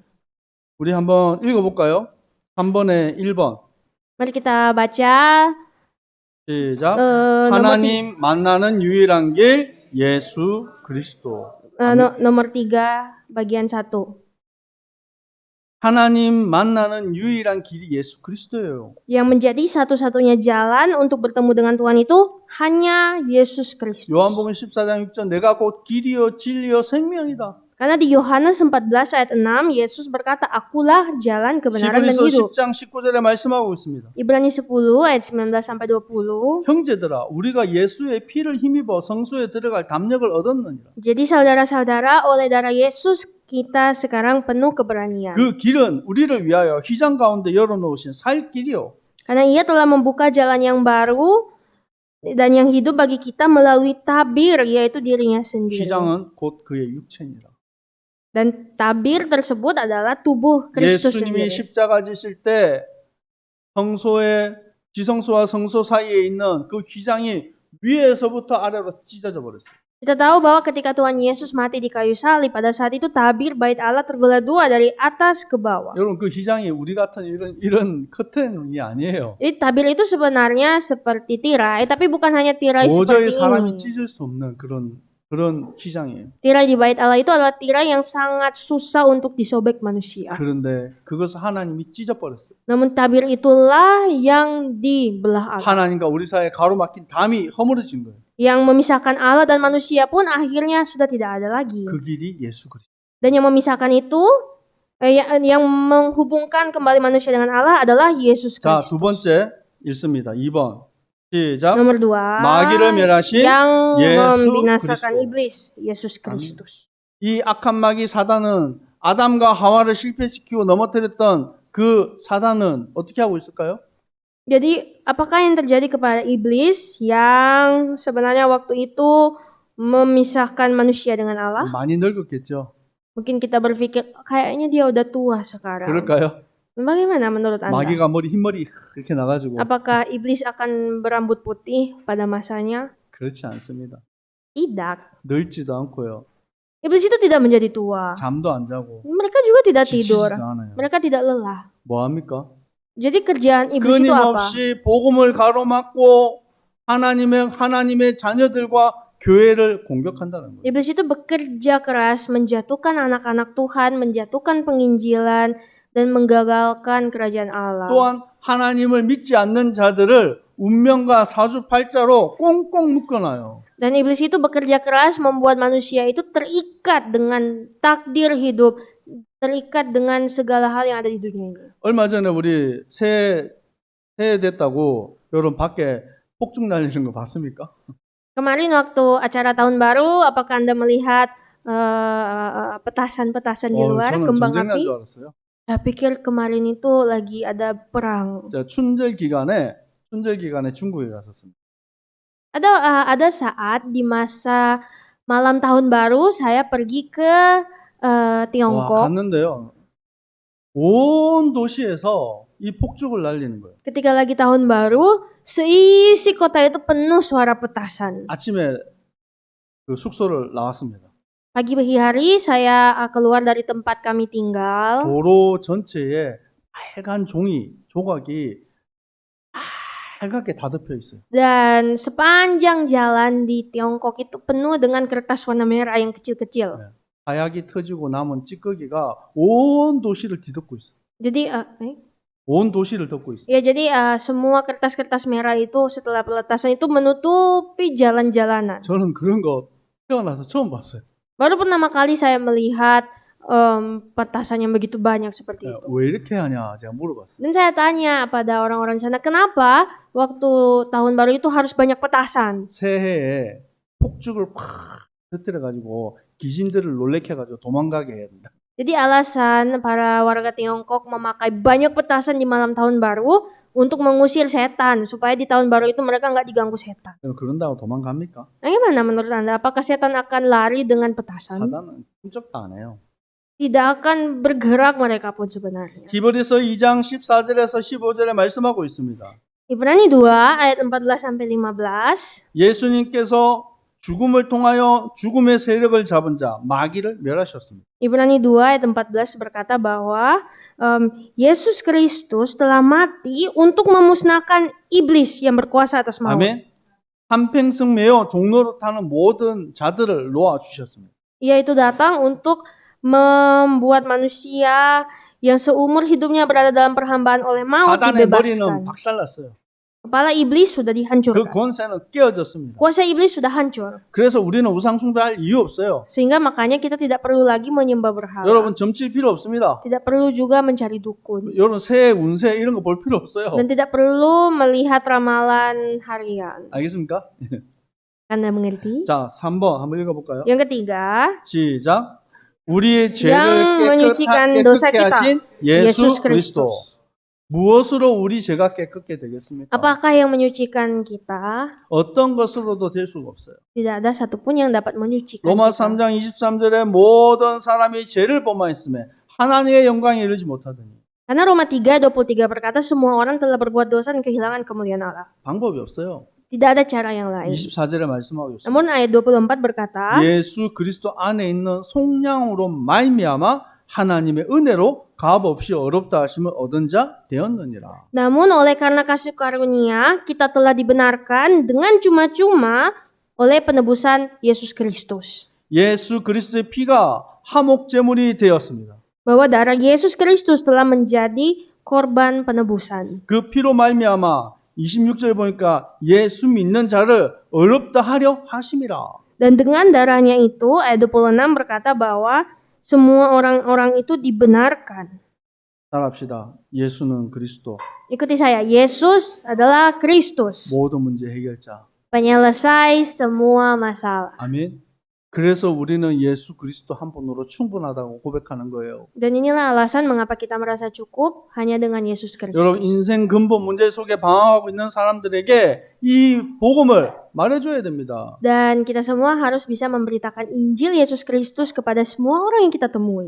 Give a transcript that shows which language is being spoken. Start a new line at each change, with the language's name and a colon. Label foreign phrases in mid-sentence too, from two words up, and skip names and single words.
Korean: 우리 한번 읽어볼까요? 3번에 1번.
Indonesian: Mari kita baca
Korean: 시작.
Indonesian: nomor
Korean: 하나님 만나는 유일한 길 예수 그리스도.
Indonesian: nomor 3 bagian 1.
Korean: 하나님 만나는 유일한 길이 예수 그리스도예요.
Indonesian: Yang menjadi satu-satunya jalan untuk bertemu dengan Tuhan itu hanya Yesus Kristus.
Korean: 요한복음 14장 6절 내가 곧 길이요 진리요 생명이다.
Indonesian: Karena di Yohanes 14 ayat 6 Yesus berkata, "Akulah jalan kebenaran dan
Korean: 히브리서
Indonesian: hidup."
Korean: 10장 19절에 말씀하고 있습니다.
Indonesian: Ibrani 10 ayat 19 sampai 20.
Korean: 형제들아 우리가 예수의 피를 힘입어 성소에 들어갈 담력을 얻었느니라.
Indonesian: Jadi saudara-saudara, oleh darah Yesus kita sekarang penuh keberanian.
Korean: 그 길은 우리를 위하여 휘장 가운데 열어놓으신 살 길이요.
Indonesian: Karena Ia telah membuka jalan yang baru dan yang hidup bagi kita melalui tabir, yaitu dirinya sendiri.
Korean: 휘장은 곧 그의 육체니라.
Indonesian: Dan tabir tersebut adalah tubuh Kristus
Korean: 예수님이
Indonesian: sendiri.
Korean: 십자가 지실 때 성소의 지성소와 성소 사이에 있는 그 휘장이 위에서부터 아래로 찢어져 버렸어요.
Indonesian: Kita tahu bahwa ketika Tuhan Yesus mati di kayu salib, pada saat itu tabir bait Allah terbelah dua dari atas ke bawah.
Korean: 여러분 그 휘장이 우리 같은 이런 커튼이 아니에요.
Indonesian: Jadi tabir itu sebenarnya seperti tirai, tapi bukan hanya tirai
Korean: 도저히
Indonesian: seperti
Korean: 사람이
Indonesian: ini.
Korean: 찢을 수 없는 그런 휘장이에요.
Indonesian: Tirai di bait Allah itu adalah tirai yang sangat susah untuk disobek manusia.
Korean: 그런데 그것을 하나님이 찢어버렸어요.
Indonesian: Namun tabir itulah yang dibelah Allah.
Korean: 하나님과 우리 사이에 가로막힌 담이 허물어진 거예요.
Indonesian: Yang memisahkan Allah dan manusia pun akhirnya sudah tidak ada lagi.
Korean: 그 길이 예수 그리스도.
Indonesian: Dan yang memisahkan itu, yang menghubungkan kembali manusia dengan Allah adalah Yesus
Korean: 자,
Indonesian: Kristus.
Korean: 두 번째 읽습니다. 2번. 시작.
Indonesian: Nomor 2,
Korean: 마귀를 멸하신
Indonesian: yang
Korean: 예수
Indonesian: membinasakan
Korean: 그리스도.
Indonesian: iblis, Yesus Kristus.
Korean: 이 악한 마귀 사단은 아담과 하와를 실패시키고 넘어뜨렸던 그 사단은 어떻게 하고 있을까요?
Indonesian: Jadi, apakah yang terjadi kepada iblis yang sebenarnya waktu itu memisahkan manusia dengan Allah?
Korean: 많이 늙었겠죠.
Indonesian: Mungkin kita berpikir, kayaknya dia udah tua sekarang.
Korean: 그럴까요?
Indonesian: Bagaimana menurut Anda?
Korean: 마귀가 흰머리 이렇게 나가지고
Indonesian: Apakah iblis akan berambut putih pada masanya?
Korean: 그렇지 않습니다.
Indonesian: Tidak.
Korean: 늙지도 않고요.
Indonesian: Iblis itu tidak menjadi tua.
Korean: 잠도 안 자고
Indonesian: Mereka juga tidak tidur.
Korean: 지치지도 않아요.
Indonesian: Mereka tidak lelah.
Korean: 뭐 합니까?
Indonesian: Jadi kerjaan iblis itu apa?
Korean: 끊임없이 복음을 가로막고 하나님의 자녀들과 교회를 공격한다는 거예요.
Indonesian: Iblis itu bekerja keras menjatuhkan anak-anak Tuhan, menjatuhkan penginjilan, dan menggagalkan kerajaan Allah.
Korean: 또한 하나님을 믿지 않는 자들을 운명과 사주팔자로 꽁꽁 묶어놔요.
Indonesian: Dan iblis itu bekerja keras membuat manusia itu terikat dengan takdir hidup, terikat dengan segala hal yang ada di dunia ini.
Korean: 얼마 전에 우리 새해 됐다고 여러분 밖에 폭죽 날리는 거 봤습니까?
Indonesian: Kemarin waktu acara tahun baru, apakah Anda melihat petasan-petasan di luar,
Korean: 저는
Indonesian: kembang
Korean: 전쟁 난
Indonesian: api?
Korean: 줄 알았어요.
Indonesian: Saya pikir kemarin itu lagi ada perang.
Korean: 자, 춘절 기간에 중국에 갔었습니다.
Indonesian: Ada saat di masa malam tahun baru saya pergi ke
Korean: 와,
Indonesian: Tiongkok.
Korean: 갔는데요. 온 도시에서 이 폭죽을 날리는 거예요.
Indonesian: Ketika lagi tahun baru, seisi kota itu penuh suara petasan.
Korean: 아침에 그 숙소를 나왔습니다.
Indonesian: Pagi hari saya keluar dari tempat kami tinggal.
Korean: 도로 전체에 빨간 조각이 빨갛게 다 덮여 있어요.
Indonesian: Dan sepanjang jalan di Tiongkok itu penuh dengan kertas warna merah yang kecil-kecil.
Korean: 하약이 터지고 남은 찌꺼기가 온 도시를 뒤덮고 있어요.
Indonesian: Jadi,
Korean: 온 도시를 덮고 있어요.
Indonesian: ya jadi semua kertas-kertas merah itu setelah peletasan itu menutupi jalan-jalanan.
Korean: 저는 그런 거 태어나서 처음 봤어요.
Indonesian: Baru pertama kali saya melihat petasan yang begitu banyak seperti itu.
Korean: 왜 이렇게 하냐 제가 물어봤어요.
Indonesian: Dan saya tanya pada orang-orang di sana, kenapa waktu tahun baru itu harus banyak petasan?
Korean: 새해에 폭죽을 팍 터뜨려가지고 귀신들을 놀래켜가지고 도망가게 해야 된다.
Indonesian: Jadi alasan para warga Tiongkok memakai banyak petasan di malam tahun baru untuk mengusir setan, supaya di tahun baru itu mereka nggak diganggu setan.
Korean: 그런다고 도망갑니까?
Indonesian: Nah, gimana menurut Anda? Apakah setan akan lari dengan petasan?
Korean: 사단은 끔찍도 안 해요.
Indonesian: Tidak akan bergerak mereka pun sebenarnya.
Korean: 히브리서 2장 14절에서 15절에 말씀하고 있습니다.
Indonesian: Ibrani 2 ayat 14-15.
Korean: 예수님께서 죽음을 통하여 죽음의 세력을 잡은 자 마귀를 멸하셨습니다.
Indonesian: Ibrani 2 ayat 14 berkata bahwa Yesus Kristus telah mati untuk memusnahkan iblis yang berkuasa atas maut.
Korean: 아멘. 한평생 매어 종로로 타는 모든 자들을 놓아 주셨습니다.
Indonesian: Ia itu datang untuk membuat manusia yang seumur hidupnya berada dalam perhambaan oleh maut
Korean: 사단의 머리는
Indonesian: dibebaskan.
Korean: 박살났어요.
Indonesian: Kepala iblis sudah
Korean: 그
Indonesian: dihancurkan.
Korean: 권세는 깨어졌습니다.
Indonesian: Kuasa iblis sudah hancur.
Korean: 그래서 우리는 우상 숭배할 이유 없어요.
Indonesian: Sehingga makanya kita tidak perlu lagi menyembah berhala.
Korean: 여러분 점칠 필요 없습니다.
Indonesian: Tidak perlu juga mencari dukun.
Korean: 여러분 새해 운세 이런 거 볼 필요 없어요.
Indonesian: Dan tidak perlu melihat ramalan harian.
Korean: 알겠습니까?
Indonesian: Anda mengerti?
Korean: 자, 3번 한번 읽어볼까요?
Indonesian: Yang ketiga,
Korean: 시작. 우리의
Indonesian: yang
Korean: 죄를
Indonesian: menyucikan dosa
Korean: 깨끗게
Indonesian: kita,
Korean: 하신 예수
Indonesian: Yesus
Korean: 그리스도.
Indonesian: Kristus.
Korean: 무엇으로 우리 죄가 깨끗게 되겠습니까?
Indonesian: Apakah yang menyucikan kita?
Korean: 어떤 것으로도 될 수가 없어요.
Indonesian: Tidak ada satupun yang dapat menyucikan
Korean: 로마
Indonesian: kita.
Korean: 3장 23절에 모든 사람이 죄를 범하였음에 하나님의 영광에 이르지 못하더니
Indonesian: Karena Roma 3:23 berkata semua orang telah berbuat dosa dan kehilangan kemuliaan Allah.
Korean: 방법이 없어요.
Indonesian: Tidak ada cara yang lain.
Korean: 24절에 말씀하고 있습니다.
Indonesian: Namun ayat 24 berkata,
Korean: 예수 그리스도 안에 있는 속량으로 말미암아 하나님의 은혜로 값 없이 어렵다 하심을 얻은 자 되었느니라.
Indonesian: namun oleh karena kasih karunia kita telah dibenarkan dengan cuma-cuma oleh penebusan Yesus Kristus.
Korean: 예수 그리스도의 피가 화목 제물이 되었습니다.
Indonesian: Bahwa darah Yesus Kristus telah menjadi korban penebusan.
Korean: 그 피로 말미암아 26절 보니까 예수 믿는 자를 어렵다 하려 하심이라.
Indonesian: Dan dengan darahnya itu, ayat 26 berkata bahwa semua orang-orang itu dibenarkan.
Korean: 따라합시다. 예수는 그리스도.
Indonesian: Ikuti saya, Yesus adalah Kristus,
Korean: 모든 문제 해결자.
Indonesian: penyelesai semua masalah.
Korean: 아멘. 그래서 우리는 예수 그리스도 한 분으로 충분하다고 고백하는 거예요.
Indonesian: Dan inilah alasan mengapa kita merasa cukup hanya dengan Yesus Kristus.
Korean: 여러분 인생 근본 문제 속에 방황하고 있는 사람들에게 이 복음을 말해줘야 됩니다.
Indonesian: Dan kita semua harus bisa memberitakan Injil Yesus Kristus kepada semua orang yang kita temui.